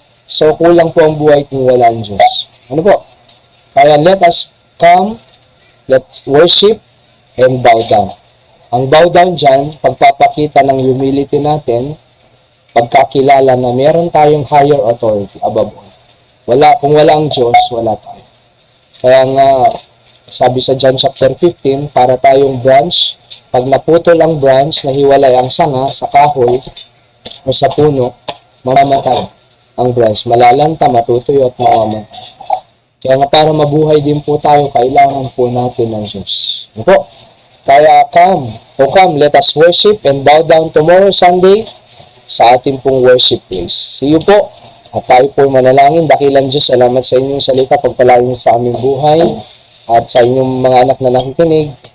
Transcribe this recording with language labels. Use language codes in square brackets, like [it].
[tl] So, kulang po ang buhay kung wala ang Diyos. Ano po? Kaya [en] let us come, let's worship, and bow down. [tl] Ang bow down dyan, pagpapakita ng humility natin, pagkakilala na meron tayong higher authority above all. Kung wala ang Diyos, wala tayo. Kaya nga, sabi sa John chapter 15, para tayong branch, pag naputol ang branch, nahiwalay ang sanga sa kahoy o sa puno, mamamatay ang branch. Malalanta, matutuyo at mamamatay. Kaya nga para mabuhay din po tayo, kailangan po natin ng Diyos. Ano po? Kaya [en] come, let us worship and bow down tomorrow Sunday [tl] sa ating pong [en] worship place. See you [tl] po. At tayo po manalangin. Dakilang Diyos, salamat sa inyong salita, pagpalain niyo sa aming buhay at sa inyong mga anak na nakikinig.